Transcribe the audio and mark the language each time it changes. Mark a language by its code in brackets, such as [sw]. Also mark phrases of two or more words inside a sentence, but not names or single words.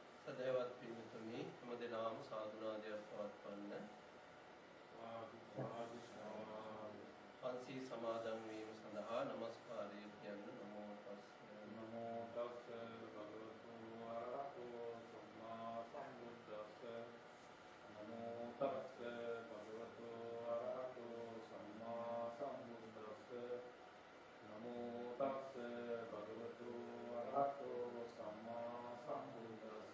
[si] සදහවත් පින්තුනි හැම දිනම සාදුනාදයක් පවත්වන්න. පන්සී සමාදන් වීම සඳහා নমස්කාරය කියන්න. [pi] නමෝ තස් භගවතු වරහතෝ සම්මා සම්බුද්දස්ස. නමෝ තස් භගවතු වරහතෝ සම්මා සම්බුද්දස්ස. නමෝ තස් භගවතු වරහතෝ සම්මා සම්බුද්දස්ස.